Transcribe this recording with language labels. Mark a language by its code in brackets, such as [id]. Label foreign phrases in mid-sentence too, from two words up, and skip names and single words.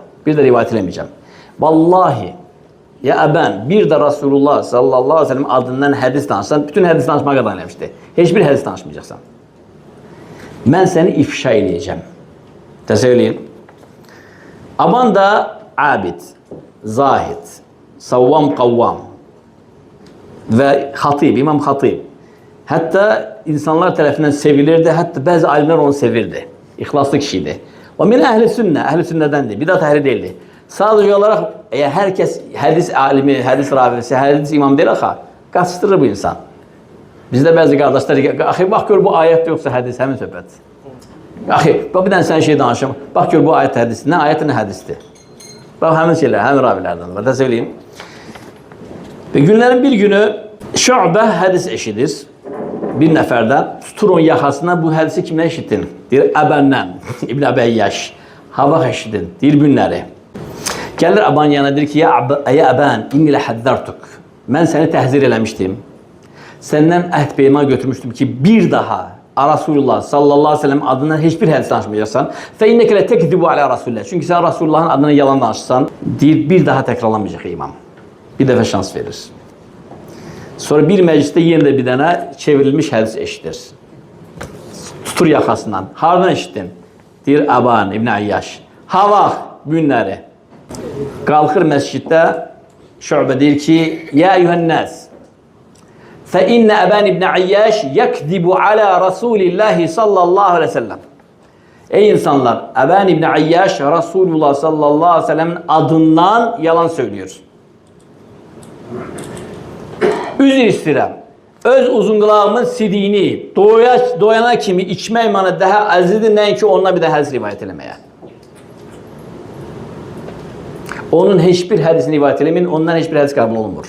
[az] Bir də rivayət eləməyəcəm. Vallahi, ya Əbən, bir də [ar] رسول الله صلى الله عليه وسلم [az] adından hədis danışsan, bütün hədis danışmağa qadar eləmişdi. Heç bir hədis danışmayacaqsan. Mən səni ifşa eləyəcəm. Təsəvvür eləyin. Aban da abid, zahid, savvam kavvam ve hatib, İmam Hatib. [tr] Hatta insanlar tarafından sevilirdi, hatta bazı alimler onu sevirdi. İhlaslı kişiydi. O [ar] من أهل السنة, [tr] ehli sünnedendi, bidat ehli değildi. Sadece olarak herkes hadis alimi, hadis ravisi, hadis imam değil ha, kaçtırır bu insan. Bizde bazı kardeşler, ahi bak gör bu ayet yoksa hadis, hemen söhbət. Ahi, bak bir dənə sən şey danışım, bak gör bu ayet hadisi, ne ayet ne hadistir. Bak hemen şeyler, hemen ravilerden var da söyleyeyim. Ve günlerin bir günü Şu'be hadis eşidir. [az] Bir neferden tutur onun yaxasına bu hadisi kimden eşittin? Deyir, Əbəndən, İbn Əbəyyaş. Hava eşittin, deyir günləri. Gəlir Əban yanına, deyir ki, ya Əbən, inni ilə həddərtuk. Mən səni təhzir eləmişdim. Səndən əhd peyman götürmüşdüm ki, bir daha [ar] رسول الله صلى الله عليه وسلم [az] adından hiçbir hadis danışmayacaksan. [ar] فإنك لتكذب على رسول الله. [tr] Çünkü sen Resulullah'ın adına yalan danışsan, deyir, bir daha tekrarlamayacak imam. Bir defa şans verir. Sonra bir mecliste yeniden bir tane çevrilmiş hadis eşitir. Tutur yakasından. Hardan eşittin? [az] Deyir, Əban İbn Ayyaş. Hava günləri. Qalxır məsciddə, Şu'be deyir ki, [ar] يا أيها الناس. فَإِنَّ أَبَانِ بْنَ عَيَّاشِ يَكْذِبُ عَلَى رَسُولِ اللّٰهِ صلى الله عليه وسلم. [tr] Ey insanlar, Əban İbn Ayyaş, Resulullah [ar] صلى الله عليه وسلم'in [tr] adından yalan söylüyor. [az] Üzr istəyirəm. Öz uzunqulağımın sidiyini doyana kimi içmək mənə daha əzizdir, nəinki onunla bir də hədis rivayət eləməyə. Onun heç bir hədisini rivayət eləməyin, ondan heç bir hədis qəbul olunmur.